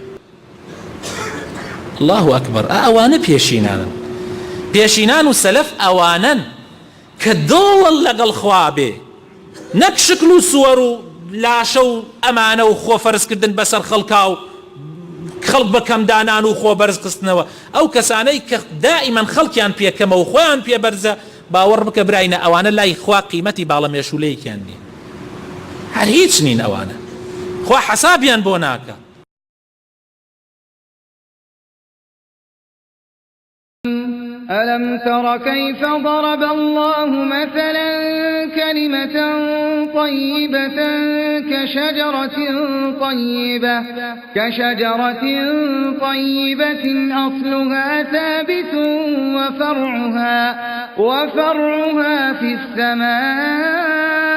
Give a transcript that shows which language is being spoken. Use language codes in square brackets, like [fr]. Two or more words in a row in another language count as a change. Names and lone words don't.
[ckb] الله ئەکبەر ئەوانە پێشینان و سەلەف ئەوانن کە دڵ لەگەڵ خوا بێ نەک شکل و سووەر و لاشە و ئەمانە و خۆفەرزکردن بەسەر خەڵکا و خەڵک بەکەم دانان و خۆ بەرز خستنەوە ئەو کەسانەی کە دائیمەن خەڵکیان پێکەمە و خۆیان پێبەرزە باوەڕ بکە براینە ئەوانە لای خوا قیمەتی باڵە مێشولەیەکیان نییە هەر هیچ نین ئەوانە خوا حەسابیان بۆ ناکە [ar] ألم تر كيف ضرب الله مثلا كلمة طيبة كشجرة طيبة أصلها ثابت وفرعها في السماء